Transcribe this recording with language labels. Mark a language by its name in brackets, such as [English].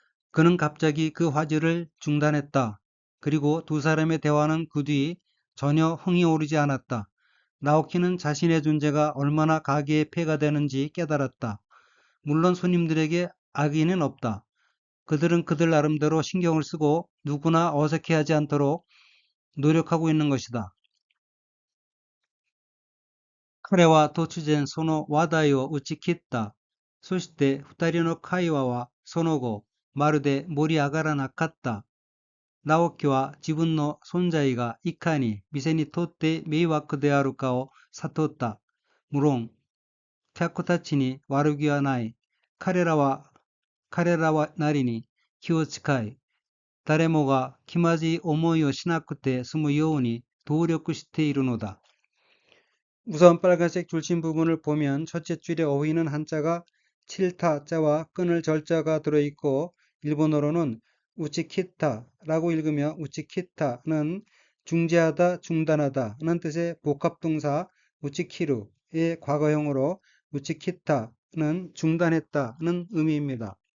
[Korean] 그는 갑자기 그 화제를 중단했다. 그리고 두 사람의 대화는 그 뒤 전혀 흥이 오르지 않았다. 나오키는 자신의 존재가 얼마나 가게에 폐가 되는지 깨달았다. 물론 손님들에게 악의는 없다. 그들은 그들 나름대로 신경을 쓰고 누구나 어색해하지 않도록 노력하고 있는 것이다. [Japanese] 彼は突然その話題を打ち切った。そして二人の会話はその後、まるで盛り上がらなかった。直樹は自分の存在がいかに店にとって迷惑であるかを悟った。無論、客たちに悪気はない。彼らはなりに気を使い、誰もが気まずい思いをしなくて済むように努力しているのだ。 [Korean] 우선 빨간색 줄심 부분을 보면 첫째 줄의 어휘는 한자가 칠타자와 끊을 절자가 들어있고 일본어로는 우치키타라고 읽으며 우치키타는 중지하다, 중단하다는 뜻의 복합동사 우치키루의 과거형으로 우치키타는 중단했다는 의미입니다.